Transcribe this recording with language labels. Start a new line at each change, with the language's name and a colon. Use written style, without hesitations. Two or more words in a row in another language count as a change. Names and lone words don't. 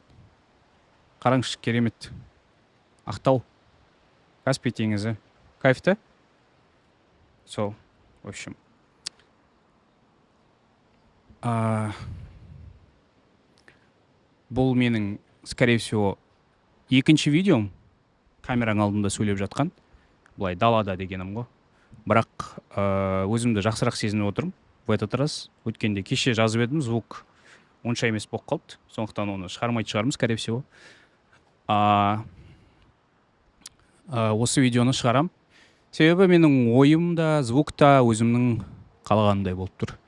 Kazakh: Қараңызшы, керемет. Ақтау, Каспий теңізі. Кайф та?
Russian: В общем.
Kazakh: Бұл менің,
Russian: скорее всего,
Kazakh: екінші видеом, камераң алдында сөйлеп жатқан, бұлай далада дегенім ғой. Бірақ өзімді жақсырақ сезініп отырмын
Russian: в этот раз.
Kazakh: Өткенде кеше жазып едім, звук онша емес болып қалды, сондықтан оны шығармайтын шығармыз,
Russian: скорее всего.
Kazakh: Осы видеоны шығарам. Себебі менің ойым да, звук та өзімнің қалағандай болып тұр.